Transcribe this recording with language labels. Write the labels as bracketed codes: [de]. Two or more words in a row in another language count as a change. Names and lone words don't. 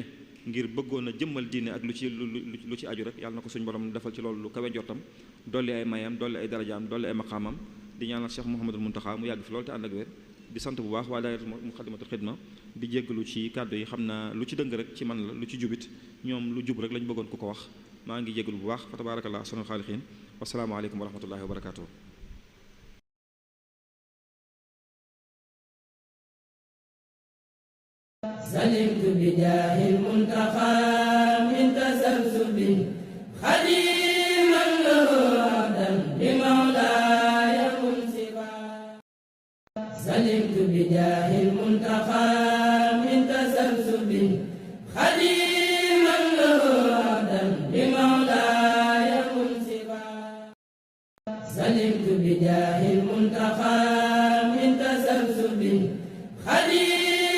[wo] ngir bëggoon a jëmmal diine ak lu ci aju rek yàlla na ko suñu borom defal ci loolu lu kawe njortam dolli ay mayam dolli ay darajaam dolli ay maqaamam di ñaanal Cheikh Mouhamadul Mountakha mu yàgg fi loolu te ànd ak wér di sant bu baax waa daayira Muxaddamatul Xidma di jéggalu ci kàddu yi xam naa lu ci dëng rek ci man la lu ci jubit ñoom lu jub rek lañu bëggoon ku ko wax maa ngi jéggalu bu baax fa [ar] تبارك الله أحسن الخالقين والسلام عليكم ورحمة الله وبركاته سلمت بجاه المنتقى من تسلسل خديما له عبدا بمولاي منصفا سلمت بجاه المنتقى من تسلسل خديما له عبدا بمولاي منصفا سلمت بجاه المنتقى من تسلسل خديما